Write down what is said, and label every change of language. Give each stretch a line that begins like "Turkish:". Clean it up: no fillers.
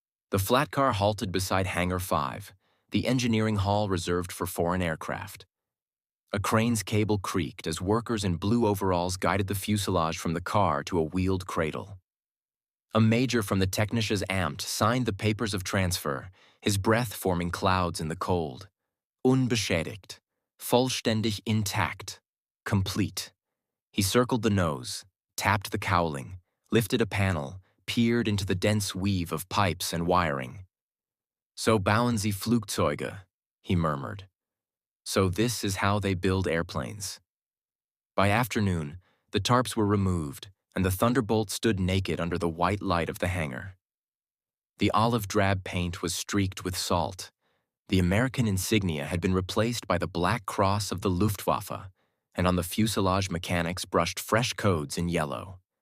English: The flat car halted beside Hangar 5, the engineering hall reserved for foreign aircraft. A crane's cable creaked as workers in blue overalls guided the fuselage from the car to a wheeled cradle. A major from the Technisches Amt signed the papers of transfer, his breath forming clouds in the cold.
German: Unbeschädigt, vollständig
English: intact, complete. He circled the nose, tapped the cowling, lifted a panel, peered into the dense weave of pipes and wiring.
German: So bauen sie Flugzeuge,
English: he murmured. So this is how they build airplanes. By afternoon, the tarps were removed, and the Thunderbolt stood naked under the white light of the hangar. The olive-drab paint was streaked with salt. The American insignia had been replaced by the black cross of the Luftwaffe, and on the fuselage mechanics brushed fresh codes in yellow.